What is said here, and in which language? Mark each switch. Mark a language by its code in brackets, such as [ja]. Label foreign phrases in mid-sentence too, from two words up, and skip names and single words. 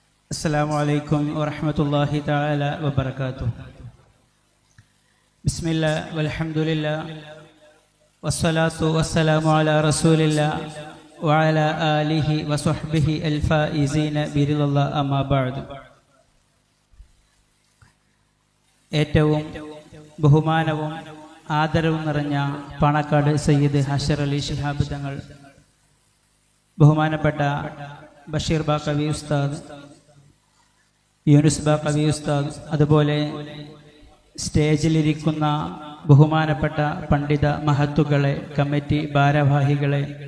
[ar] السلام عليكم ورحمة الله تعالى وبركاته. بسم الله والحمد لله والصلاة والسلام على رسول الله وعلى آله وصحبه الفائزين برضا الله أما بعد. [ml] ഏറ്റവും ബഹുമാനവും ആദരവും നിറഞ്ഞ പാണക്കാട് സയ്യിദ് ഹഷർ അലി ശിഹാബ് തങ്ങൾ, ബഹുമാനപ്പെട്ട ബഷീർ ബാക്കവി ഉസ്താദ്, യൂനുസ് ബാക്കവി ഉസ്താദ്, അതുപോലെ സ്റ്റേജിലിരിക്കുന്ന ബഹുമാനപ്പെട്ട പണ്ഡിത മഹത്തുക്കളെ, കമ്മിറ്റി ഭാരവാഹികളെ,